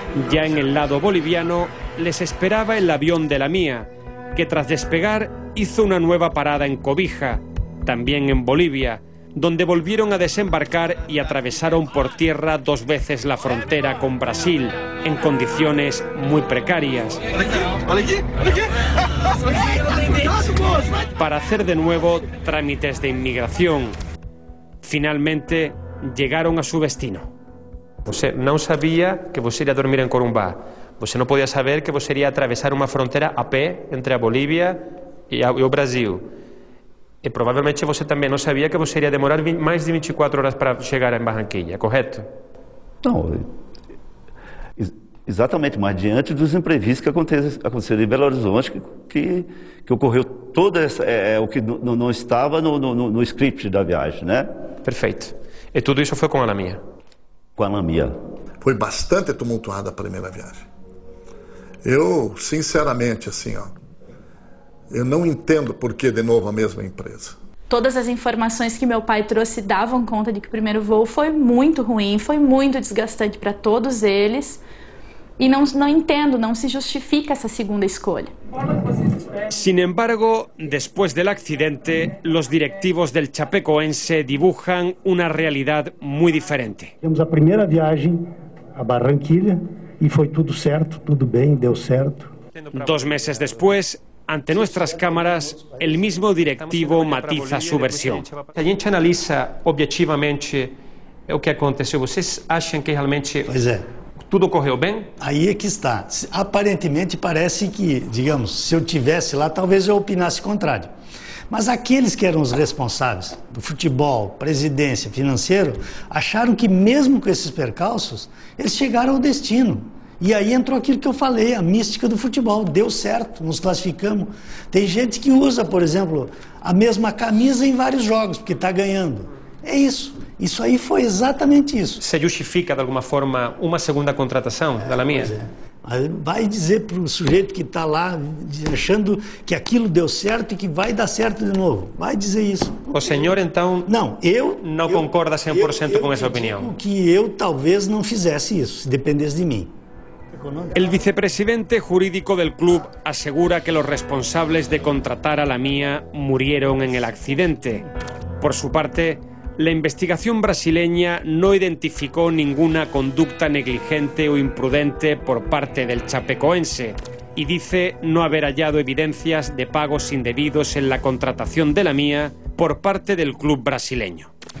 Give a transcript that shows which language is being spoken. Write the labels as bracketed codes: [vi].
[es] Ya en el lado boliviano les esperaba el avión de La Mía, que tras despegar hizo una nueva parada en Cobija, también en Bolivia, donde volvieron a desembarcar y atravesaron por tierra 2 veces la frontera con Brasil, en condiciones muy precarias, para hacer de nuevo trámites de inmigración. Finalmente llegaron a su destino. [pt] Você não sabia que você iria dormir em Corumbá. Você não podia saber que você iria atravessar uma fronteira a pé entre a Bolívia e o Brasil. E provavelmente você também não sabia que você iria demorar mais de 24 horas para chegar em Barranquilla, correto? Não, Exatamente, mas diante dos imprevistos que aconteceram em Belo Horizonte, que ocorreu toda essa, o que não estava no script da viagem, né? Perfeito. E tudo isso foi com a Lamia? Com a Lamia. Foi bastante tumultuada a primeira viagem. Eu, sinceramente, assim, ó, eu não entendo por que de novo a mesma empresa. Todas as informações que meu pai trouxe davam conta de que o primeiro voo foi muito ruim, foi muito desgastante para todos eles. Y no entiendo, no se justifica esa segunda escolha. [es] Sin embargo, después del accidente, los directivos del Chapecoense dibujan una realidad muy diferente. [pt] Temos a primeira viagem a Barranquilla y foi tudo certo, tudo bem, deu certo. [es] 2 meses después, ante nuestras cámaras, el mismo directivo matiza su versión. [pt] A gente analisa objetivamente o que aconteceu. Vocês acham que realmente tudo correu bem? Aí é que está. Aparentemente parece que, digamos, se eu tivesse lá, talvez eu opinasse contrário. Mas aqueles que eram os responsáveis do futebol, presidência, financeiro, acharam que mesmo com esses percalços, eles chegaram ao destino. E aí entrou aquilo que eu falei, a mística do futebol. Deu certo, nos classificamos. Tem gente que usa, por exemplo, a mesma camisa em vários jogos, porque está ganhando. É isso. Isso aí foi exatamente isso. Se justifica, de alguma forma, uma segunda contratação da Lamia? Vai dizer para o sujeito que está lá achando que aquilo deu certo e que vai dar certo de novo. Vai dizer isso. O senhor, então, não concorda 100% com essa opinião? Que eu talvez não fizesse isso, se dependesse de mim. [es] El vicepresidente jurídico del club asegura que los responsables de contratar a Lamia murieron en el accidente. Por su parte, la investigación brasileña no identificó ninguna conducta negligente o imprudente por parte del chapecoense y dice no haber hallado evidencias de pagos indebidos en la contratación de Lamia por parte del club brasileño.